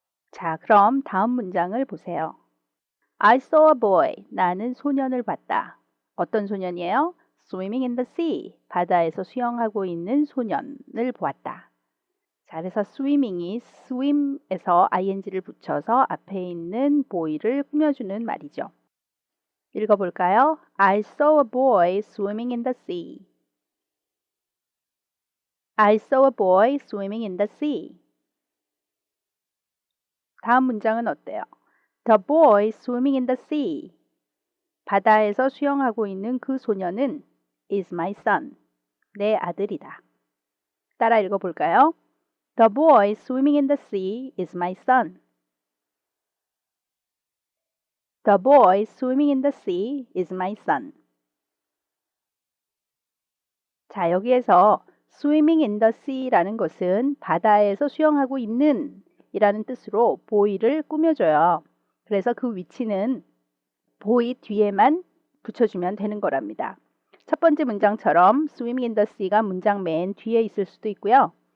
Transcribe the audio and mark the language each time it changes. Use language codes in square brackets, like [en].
[ko] 자, 그럼 다음 문장을 보세요. [en] I saw a boy. [ko] 나는 소년을 봤다. 어떤 소년이에요? [en] swimming in the sea. [ko] 바다에서 수영하고 있는 소년을 보았다. 자, 그래서 swimming이 swim에서 ing를 붙여서 앞에 있는 boy를 꾸며주는 말이죠. 읽어볼까요? [en] I saw a boy swimming in the sea. I saw a boy swimming in the sea. [ko] 다음 문장은 어때요? [en] The boy swimming in the sea. [ko] 바다에서 수영하고 있는 그 소년은 [en] is my son. [ko] 내 아들이다. 따라 읽어볼까요? [en] The boy swimming in the sea is my son. The boy swimming in the sea is my son. [ko] 자, 여기에서 [en] swimming in the sea [ko] 라는 것은 바다에서 수영하고 있는 이라는 뜻으로 boy를 꾸며줘요. 그래서 그 위치는 boy 뒤에만 붙여주면 되는 거랍니다. 첫 번째 문장처럼 [en] swimming in the sea [ko] 가 문장 맨 뒤에 있을 수도 있고요.